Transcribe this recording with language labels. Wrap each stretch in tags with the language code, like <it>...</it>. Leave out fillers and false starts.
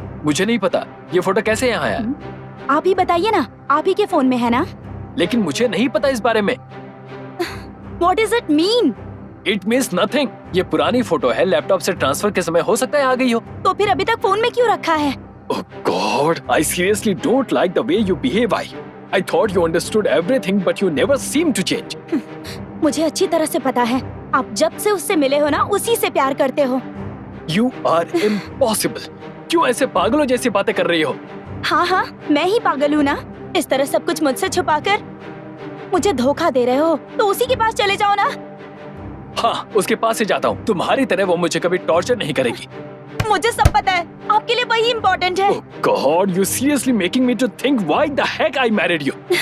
<hi>मुझे नहीं पता, ये फोटो कैसे यहाँ आया? आप ही बताइए ना, आप ही के फोन में है ना? लेकिन मुझे नहीं पता इस बारे में।</hi> <en>What does it mean? It means nothing.</en> <hi>ये पुरानी फोटो है, लैपटॉप से ट्रांसफर के समय हो सकता है आ गई हो। तो फिर अभी तक फोन में क्यों रखा है?</hi> <en>Oh God, I seriously don't like the way you behave. I thought you understood everything, but you never seem to change.</en> <hi>मुझे अच्छी तरह से पता है, आप जब से उससे मिले हो ना, उसी से प्यार करते हो।</hi> <en>You are impossible.</en> <hi>क्यों ऐसे पागलों जैसी बातें कर रही हो? हाँ, मैं ही पागल हूँ ना? इस तरह सब कुछ मुझसे छुपाकर मुझे धोखा दे रहे हो, तो उसी के पास चले जाओ ना। हाँ, उसके पास ही जाता हूँ। तुम्हारी तरह वो मुझे कभी टॉर्चर नहीं करेगी। मुझे सब पता है, आपके लिए वही इम्पोर्टेंट है।</hi> <en>Oh God, you seriously making me to think why the heck I married you.</en>